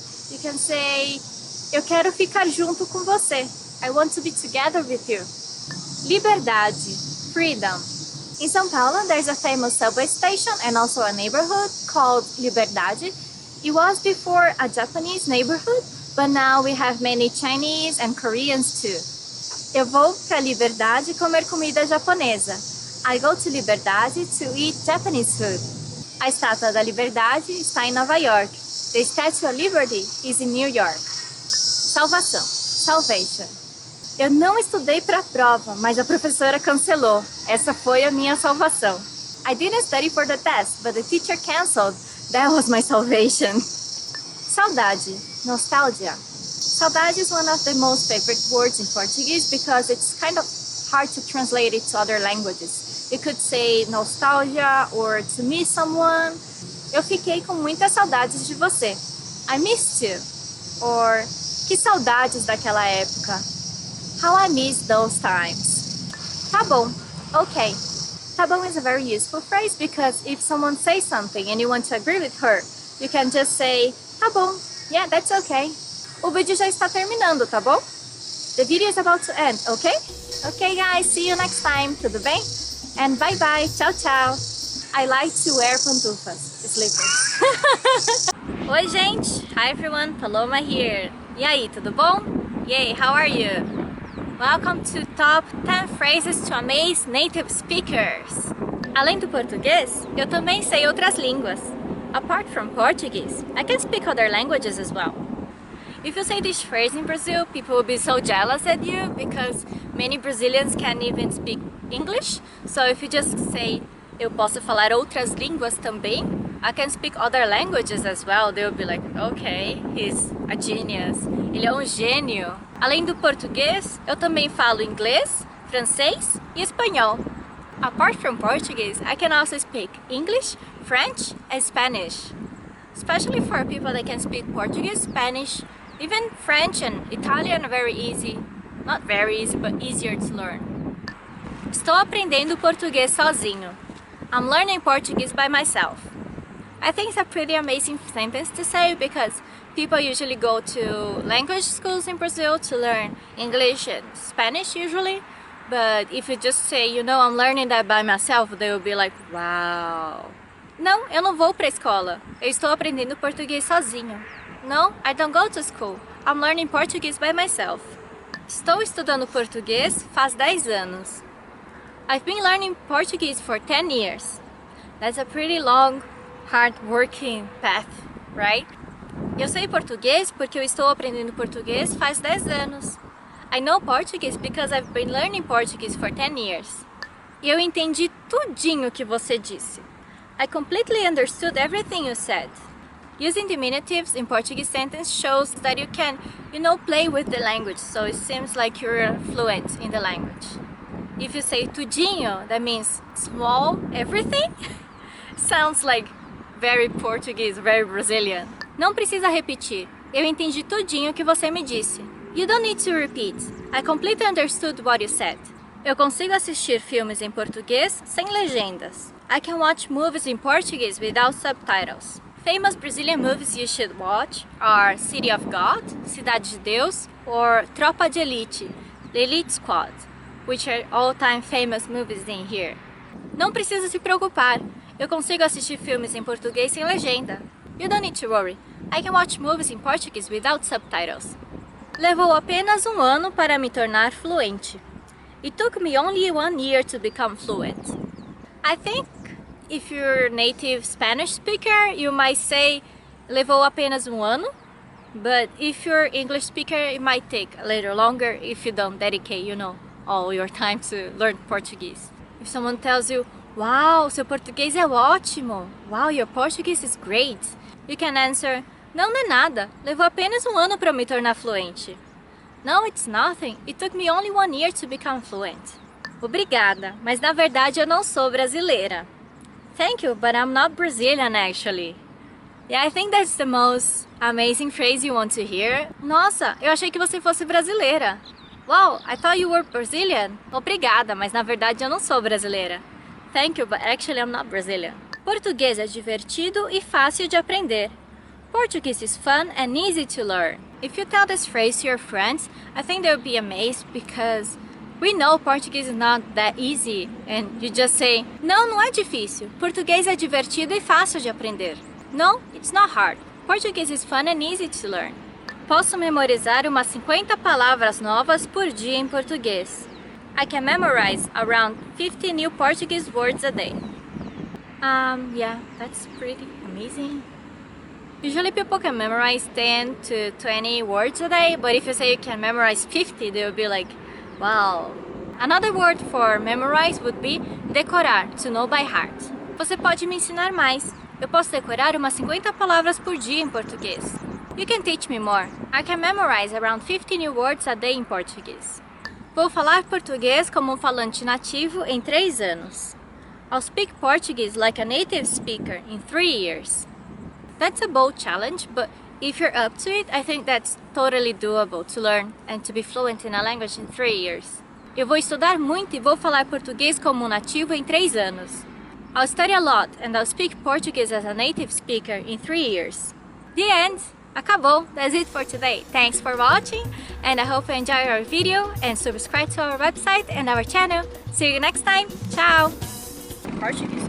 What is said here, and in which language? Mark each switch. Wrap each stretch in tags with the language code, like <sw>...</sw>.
<en>You can say,</en> <pt>eu quero ficar junto com você.</pt> <en>I want to be together with you. Liberdade, freedom. In São Paulo, there's a famous subway station and also a neighborhood called Liberdade. It was before a Japanese neighborhood, but now we have many Chinese and Koreans too.</en> <pt>Eu vou para Liberdade comer comida japonesa.</pt> <en>I go to Liberdade to eat Japanese food.</en> <pt>A Estátua da Liberdade está em Nova York.</pt> <en>The Statue of Liberty is in New York.</en> <pt>salvação, salvation. Eu não estudei para a prova, mas a professora cancelou. Essa foi a minha salvação.</pt> <en>I didn't study for the test, but the teacher canceled. That was my salvation. Saudade, nostalgia. Saudade is one of the most favorite words in Portuguese because it's kind of hard to translate it to other languages. You could say nostalgia or to miss someone.</en> <pt>Eu fiquei com muitas saudades de você.</pt> <en>I missed you. Or</en> <pt>que saudades daquela época.</pt> <en>How I miss those times.</en> <pt>Tá bom.</pt> <en>Okay. Tá bom is a very useful phrase because if someone says something and you want to agree with her, you can just say, tá bom. Yeah, that's okay.</en> <pt>O vídeo já está terminando, tá bom?</pt> <en>The video is about to end, okay? Okay guys, see you next time.</en> <pt>Tudo bem?</pt> <en>And bye bye.</en> <pt>Tchau, tchau.</pt> <en>I like to wear pantufas, slippers.</en> <pt>Oi, gente.</pt> <en>Hi everyone, Paloma here.</en> <pt>E aí, tudo bom?</pt> <en>Yay, how are you? Welcome to Top 10 Phrases to Amaze Native Speakers.</en> <pt>Além do português, eu também sei outras línguas.</pt> <en>Apart from Portuguese, I can speak other languages as well. If you say this phrase in Brazil, people will be so jealous at you because many Brazilians can't even speak English. So if you just say,</en> <pt>eu posso falar outras línguas também,</pt> <en>I can speak other languages as well, they will be like, okay, he's a genius.</en> <pt>Ele é um gênio. Além do português, eu também falo inglês, francês e espanhol.</pt> <en>Apart from Portuguese, I can also speak English, French and Spanish. Especially for people that can speak Portuguese, Spanish, even French and Italian are very easy. Not very easy, but easier to learn.</en> <pt>Estou aprendendo português sozinho.</pt> <en>I'm learning Portuguese by myself. I think it's a pretty amazing sentence to say because people usually go to language schools in Brazil to learn English and Spanish usually. But if you just say, you know, I'm learning that by myself, they will be like, wow.</en> <pt>Não, eu não vou para a escola. Eu estou aprendendo português sozinho.</pt> <en>No, I don't go to school. I'm learning Portuguese by myself.</en> <pt>Estou estudando português faz 10 anos.</pt> <en>I've been learning Portuguese for 10 years. That's a pretty long, hard-working path, right?</en> <pt>Eu sei português porque eu estou aprendendo português faz 10 anos.</pt> <en>I know Portuguese because I've been learning Portuguese for 10 years.</en> <pt>E eu entendi tudinho que você disse.</pt> <en>I completely understood everything you said. Using diminutives in Portuguese sentence shows that you can, you know, play with the language, so it seems like you're fluent in the language. If you say tudinho, that means small everything. Sounds like very Portuguese, very Brazilian.</en> <pt>Não precisa repetir. Eu entendi tudinho que você me disse.</pt> <en>You don't need to repeat. I completely understood what you said.</en> <pt>Eu consigo assistir filmes em português sem legendas.</pt> <en>I can watch movies in Portuguese without subtitles. Famous Brazilian movies you should watch are City of God, Cidade de Deus, or Tropa de Elite, The Elite Squad, which are all-time famous movies in here.</en> <pt>Não precisa se preocupar. Eu consigo assistir filmes em português sem legenda.</pt> <en>You don't need to worry. I can watch movies in Portuguese without subtitles.</en> <pt>Levou apenas um ano para me tornar fluente.</pt> <en>It took me only 1 year to become fluent. I think if you're a native Spanish speaker, you might say</en> <pt>levou apenas um ano.</pt> <en>But if you're English speaker, it might take a little longer if you don't dedicate, you know, all your time to learn Portuguese. If someone tells you, wow,</en> <pt>seu português é ótimo.</pt> <en>Wow, your Portuguese is great. You can answer,</en> <pt>não, não é nada. Levou apenas um ano para me tornar fluente.</pt> <en>No, it's nothing. It took me only 1 year to become fluent.</en> <pt>Obrigada, mas na verdade eu não sou brasileira.</pt> <en>Thank you, but I'm not Brazilian actually. Yeah, I think that's the most amazing phrase you want to hear.</en> <pt>Nossa, eu achei que você fosse brasileira.</pt> <en>Wow, I thought you were Brazilian.</en> <pt>Obrigada, mas na verdade eu não sou brasileira.</pt> <en>Thank you, but actually I'm not Brazilian.</en> <pt>Português é divertido e fácil de aprender.</pt> <en>Portuguese is fun and easy to learn. If you tell this phrase to your friends, I think they'll be amazed because we know Portuguese is not that easy. And you just say,</en> <pt>não, não é difícil. Português é divertido e fácil de aprender.</pt> <en>No, it's not hard. Portuguese is fun and easy to learn.</en> <pt>Posso memorizar umas 50 palavras novas por dia em português.</pt> <en>I can memorize around 50 new Portuguese words a day. Yeah, that's pretty amazing. Usually people can memorize 10 to 20 words a day, but if you say you can memorize 50, they will be like, wow. Another word for memorize would be decorar, to know by heart.</en> <pt>Você pode me ensinar mais. Eu posso decorar umas 50 palavras por dia em português.</pt> <en>You can teach me more. I can memorize around 50 new words a day in Portuguese.</en> <pt>Vou falar português como falante nativo em 3 anos.</pt> <en>I'll speak Portuguese like a native speaker in 3 years. That's a bold challenge, but if you're up to it, I think that's totally doable to learn and to be fluent in a language in 3 years.</en> <pt>Eu vou estudar muito e vou falar português como nativo em 3 anos.</pt> <en>I'll study a lot and I'll speak Portuguese as a native speaker in 3 years. The end!</en> <pt>Acabou!</pt> <en>That's it for today. Thanks for watching and I hope you enjoy our video and subscribe to our website and our channel. See you next time. Ciao! Portuguese.</en>